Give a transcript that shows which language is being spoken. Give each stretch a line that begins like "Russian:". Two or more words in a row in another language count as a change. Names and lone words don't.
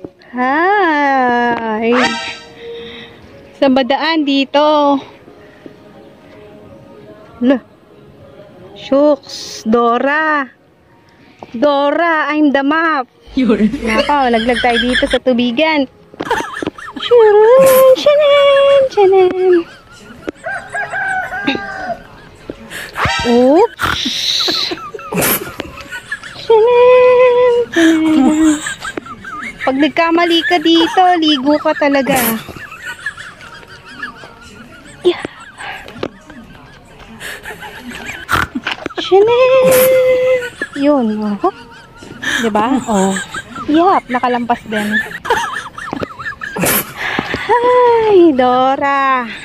Filipino: Hi! Saan ba daan dito? Lah. Shucks, Dora.
English: Dora, I'm the map.
Filipino: Nako, laglag tayo dito sa tubigan. Shanan, shanan, shanan. Oops. Shanan, shanan. Pag nagkamali ka dito, ligo ka talaga. Yeah. Shanan. Yun, oh. Diba? Oh. Yap, nakalampas din. Hi, Dora.